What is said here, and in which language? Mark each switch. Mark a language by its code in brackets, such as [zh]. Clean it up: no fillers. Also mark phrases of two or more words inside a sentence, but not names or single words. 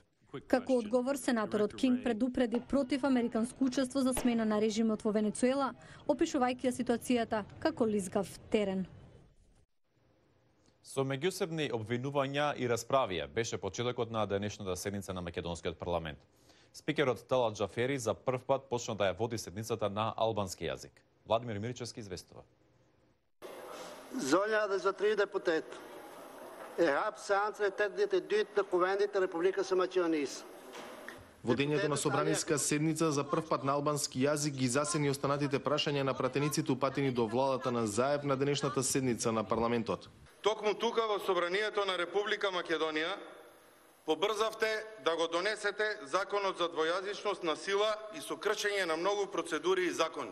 [mk] Како одговор, сенаторот Кинг предупреди против американско учество за смена на режимот во Венецуела, опишувајќи ја ситуацијата како лизгав терен. Со меѓусебни обвинувања и расправија беше почетокот на денешната седница на македонскиот парламент. Спикерот Талат Джафери за прв пат почна да ја води седницата на албански јазик. Владимир Мирчевски известува. [sq] Zonja dhe zotëri deputet, e hap seancën e 82 të Kuvendit të Republikës së Maqedonisë. [mk] Водењето на собраниска седница за прв пат на албански јазик ги засени останатите прашања на пратениците упатени до владата на Заев на денешната седница на парламентот. Токму тука во собранието на Република Македонија побрзавте да го донесете законот за двојазичност на сила и со кршење на многу процедури и закони.